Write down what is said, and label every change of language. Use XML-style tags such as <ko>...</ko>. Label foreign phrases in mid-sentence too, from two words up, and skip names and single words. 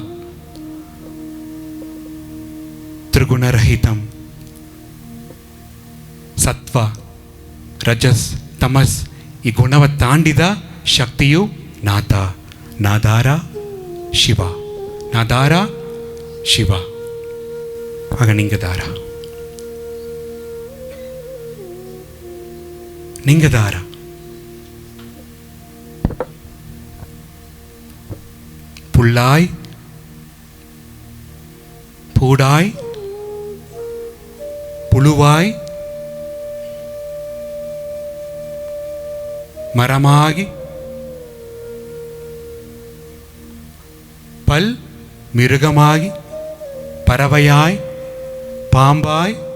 <kn>ತ್ರಿಗುಣರಹಿತಂ, ಸತ್ವ ರಜಸ್ ತಮಸ್ ಈ ಗುಣವ ತಾಂಡಿದ ಶಕ್ತಿಯು ನಾಥ. ನಾದಾರ ಶಿವ, ನಾದಾರ ಶಿವ. ಆಗ ನಿಂಗದಾರ, ನಿಂಗದಾರ.</kn> <ta>புள்ளாய் பூடாய் புழுவாய் மரமாகி பல் மிருகமாகி பறவையாய் பாம்பாய்</ta>